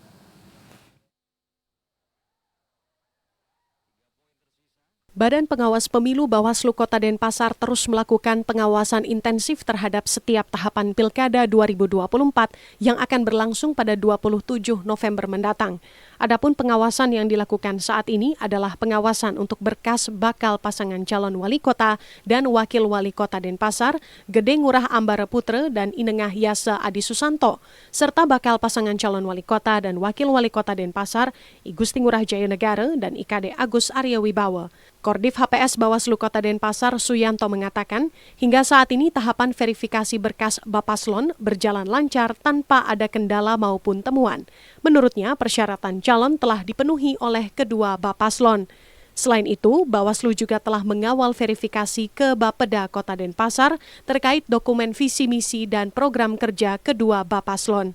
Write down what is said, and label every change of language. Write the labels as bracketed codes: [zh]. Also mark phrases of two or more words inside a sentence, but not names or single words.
[id] Badan Pengawas Pemilu Bawaslu Kota Denpasar terus melakukan pengawasan intensif terhadap setiap tahapan Pilkada 2024 yang akan berlangsung pada 27 November mendatang. Adapun pengawasan yang dilakukan saat ini adalah pengawasan untuk berkas bakal pasangan calon wali kota dan wakil wali kota Denpasar, Gede Ngurah Ambara Putra dan Inengah Yasa Adi Susanto, serta bakal pasangan calon wali kota dan wakil wali kota Denpasar, I Gusti Ngurah Jayanegara dan IKD Agus Arya Wibawa. Kordif HPS Bawaslu Kota Denpasar Suyanto mengatakan, hingga saat ini tahapan verifikasi berkas Bapaslon berjalan lancar tanpa ada kendala maupun temuan. Menurutnya, persyaratan calon telah dipenuhi oleh kedua Bapaslon. Selain itu, Bawaslu juga telah mengawal verifikasi ke Bapeda Kota Denpasar terkait dokumen visi misi dan program kerja kedua Bapaslon.